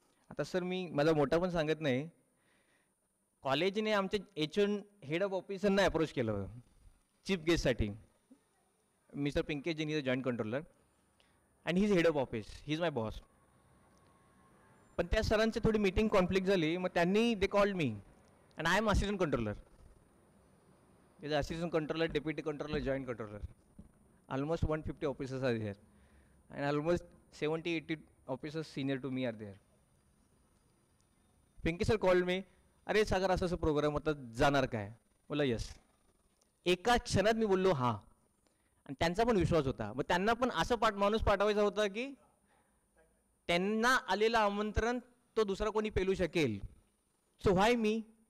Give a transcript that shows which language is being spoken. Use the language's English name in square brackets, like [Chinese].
[Marathi] आता सर मी माझा मोठा पण सांगत नाही, कॉलेजने आमच्या HOD हेड ऑफ ऑफिसरना अप्रोच केलं होतं chief गेस्टसाठी. [English] Mister Pinkesh Jain is a joint controller and he is head of office, he is my boss. [Marathi] पण त्या सरांची थोडी मीटिंग कॉन्फ्लिक्ट झाली, मग त्यांनी [English] They called me and I am assistant controller. Is assistant controller, deputy controller, joint controller. Almost 150 officers are there and almost 70-80 officers senior to me are there. Pinky sir called me, [Marathi] अरे सागर असं असं programme होता, जाणार काय? बोला yes. एका क्षणात मी बोललो हां, आणि त्यांचा पण विश्वास होता. मग त्यांना पण असं माणूस पाठवायचा होता की त्यांना आलेलं आमंत्रण तो दुसरा कोणी पेलू शकेल. [English] So why me?